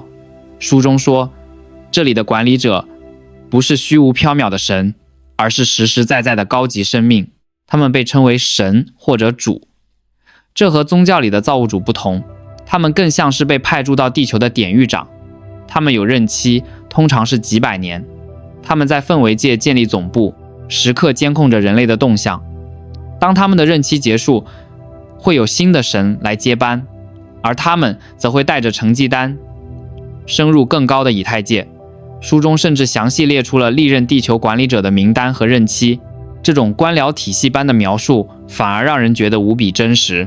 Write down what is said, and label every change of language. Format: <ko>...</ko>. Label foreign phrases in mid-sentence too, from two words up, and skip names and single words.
<zh>書中說，這裡的管理者不是虛無縹緲的神，而是實實在在的高級生命，他們被稱為神或者主。這和宗教裡的造物主不同，他們更像是被派駐到地球的典獄長，他們有任期，通常是幾百年。他們在氛圍界建立總部，時刻監控着人類的動向。當他們的任期結束，會有新的神來接班，而他們則會帶着成績單升入更高的以太界。書中甚至詳細列出了歷任地球管理者的名單和任期，這種官僚體系般的描述反而讓人覺得無比真實。</zh>